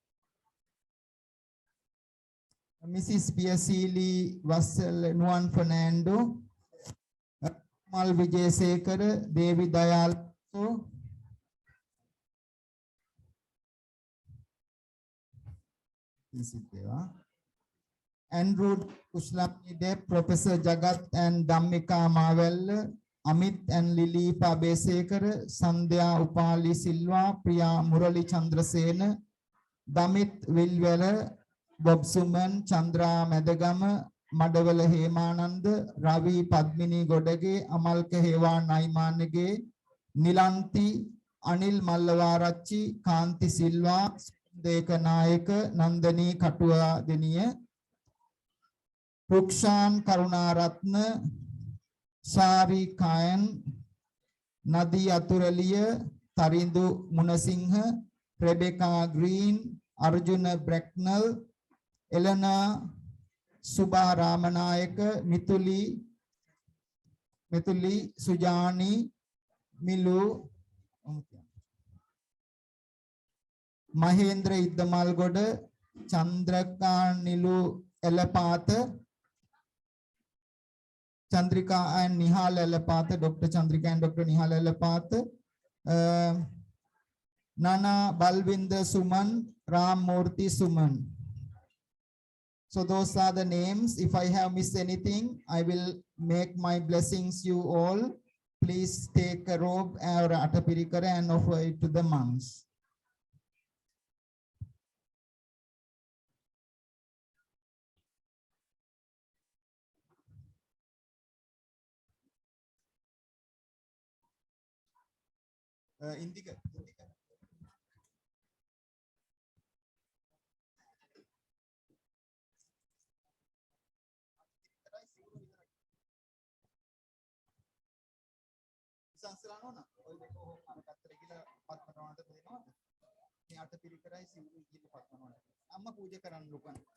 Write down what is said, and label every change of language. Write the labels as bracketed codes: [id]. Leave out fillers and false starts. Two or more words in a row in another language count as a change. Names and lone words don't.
[en] Mrs. Piasili Vassal Nuan Fernando, Mal Vijay Sekar, Devi Dayal, Andrew Kushlami Dev, Professor Jagat and Dhammika Mavel, Amit and Lili Pabesekar, Sandhya Upali Silva, Priya Murali Chandrasena, Damit Vilwela, Bob Suman, Chandra Medagama, Madavala Hemanand, Ravi Padmini Godage, Amalka Heva Naimanage, Nilanti, Anil Mallavarachi, Kanti Silva, Deka Naika, Nandani Katua Deniya, Rukshan Karunaratna, Sari Kayan, Nadi Aturaliya, Tarindu Munasingha, Rebecca Green, Arjuna Bracknell, Elena Subha Ramanayaka, Mithuli, Sujani, Milu, Mahendra Iddamalgoda, Chandraka Nilu Elapatha, Chandrika and Nihal Elapatha, Dr. Chandrika and Dr. Nihal Elapatha, Nana Balvinda Suman, Ram Murthy Suman. So those are the names. If I have missed anything, I will make my blessings you all. Please take a robe or atapirikara and offer it to the monks. Indika. [si] සංස්කරණෝන ඔය දෙක අර පැත්තට ගිහලා පත්මනවන්ට දෙනවද මේ අට පිළිකරයි සිවුරු ගිහලා පත්මනවන්ට අම්මා පූජා කරන්න ලොකන